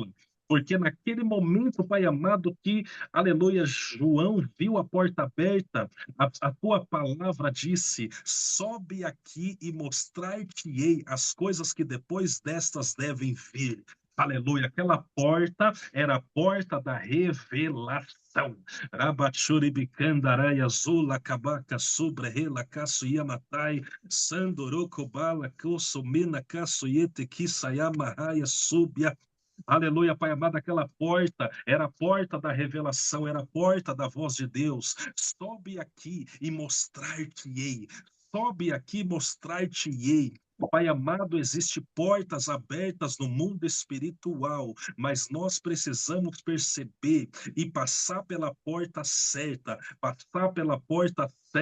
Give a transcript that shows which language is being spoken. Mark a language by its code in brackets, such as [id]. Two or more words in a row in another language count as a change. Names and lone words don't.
[pt] Porque naquele momento, Pai amado, que, aleluia, João viu a porta aberta, a tua palavra disse: sobe aqui e mostrar-te-ei as coisas que depois destas devem vir. Aleluia, aquela porta era a porta da revelação. Rabachuribicandarai azula cabaca subra rela caçuiamatai sandorocobala cossumina caçuiete quisayamaraia subia. Aleluia, Pai amado, aquela porta era a porta da revelação, era a porta da voz de Deus. Sobe aqui e mostrar-te-ei. Sobe aqui e mostrar-te-ei. Pai amado, existem portas abertas no mundo espiritual, mas nós precisamos perceber e passar pela porta certa, passar pela porta certa.